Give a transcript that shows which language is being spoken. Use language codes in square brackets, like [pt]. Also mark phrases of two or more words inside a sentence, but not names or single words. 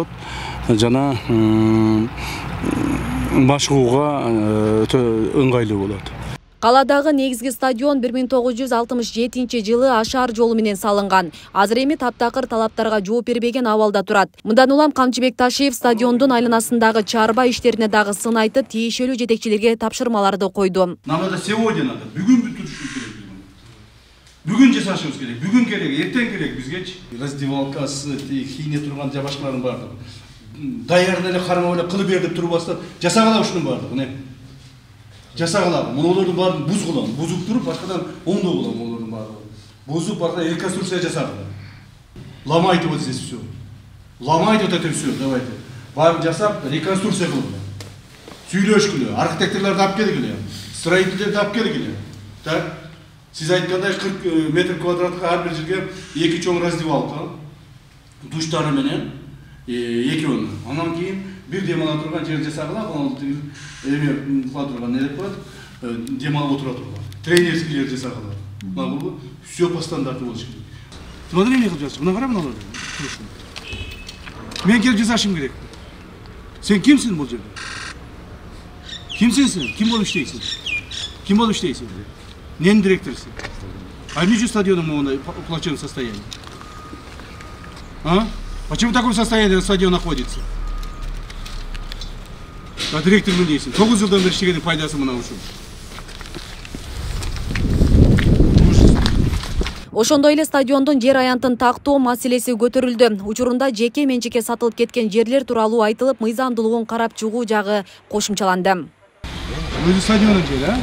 [ky] Жана машыгууга өтө ыңгайлуу болот. Каладагы негизги стадион 1967-жылы Ашар жолу менен салынган. Азыр эми таптакыр талаптарга жооп бербеген абалда турат. Мындан улам Камчыбек Ташиев стадиондун айланасындагы чарба иштерине дагы сын айтып, тиешелүү жетекчилерге тапшырмаларды койду. [ru] Надо сегодня надо, [ky] бүгүн бүтүрүшүбүз керек. Бүгүн жасашыбыз керек, бүгүн керек, эртең керек бизгечи. Раздевалкасы, кийине турган жабашкалардын бардыгы. Даярда эле кармап эле кылып бер деп турбастан, жасагыла ушунун бардыгы. Жасагыла, мунулардын баарын буз кылам, бузуп туруп, башкадан оңдоо кылам мунулардын баарын. Бузуп, башка реконструкция жасагыла. [ru] Ломайте вот здесь все. Ломайте вот это все, давайте. [ky] Баарын жасап, реконструкция кылгыла. Сүйлөшкүлө, архитекторлорду алып келгиле, строительдерди алып келгиле. [ru] Так? [ky] Сиз айткандай 40 метр квадратка ар бир жерге 2 чоң раздевалка, душтары менен, экөөнү. Андан кийин бир демала турган жер жасагыла, эме кыла турган не деп коет, демалып отура турган. Тренерский жер жасагыла. Бул [ru] все по стандарту [ky] болуш керек. Смотри, эмне кылып жатсың? Мына кара мыналарды. Мен келип жасашым керек. Сен кимсиң бул жерде? Кимсиң сен? Ким болуп иштейсиң? Ким болуп иштейсиң? Ненин директорсың? [ru] А ничего стадионом в плачевном состоянии? А? Почему в таком состоянии стадион находится? [ky] А директор не дейсің? 9 жылдан бері іштегеннің пайдасы мына ушул. Ошондой эле стадиондун жер аянтын тактоо маселеси көтөрүлдү. Учурунда жеке менчикке сатылып кеткен жерлер тууралуу айтылып, мыйзамдуулугун карап чыгуу жагы кошумчаланды. Өзү стадиондун жери, а?